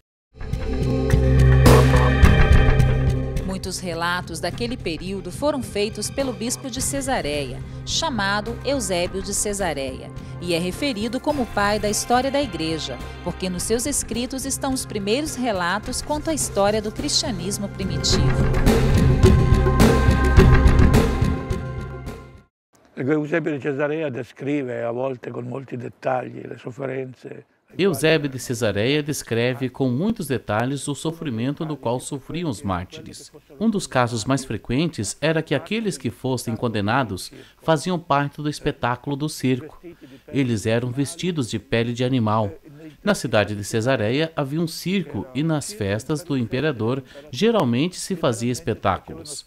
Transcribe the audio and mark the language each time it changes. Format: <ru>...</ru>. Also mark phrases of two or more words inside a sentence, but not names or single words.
<pt>Muitos relatos daquele período foram feitos pelo bispo de Cesareia, chamado Eusébio de Cesareia, e é referido como pai da história da igreja, porque nos seus escritos estão os primeiros relatos quanto à história do cristianismo primitivo.</pt> <it>Eusébio de Cesareia descreve, a volte com molti dettagli, le sofferenze.</it> <pt>Eusébio de Cesareia descreve com muitos detalhes o sofrimento do qual sofriam os mártires. Um dos casos mais frequentes era que aqueles que fossem condenados faziam parte do espetáculo do circo. Eles eram vestidos de pele de animal. Na cidade de Cesareia havia um circo e nas festas do imperador geralmente se fazia espetáculos.</pt>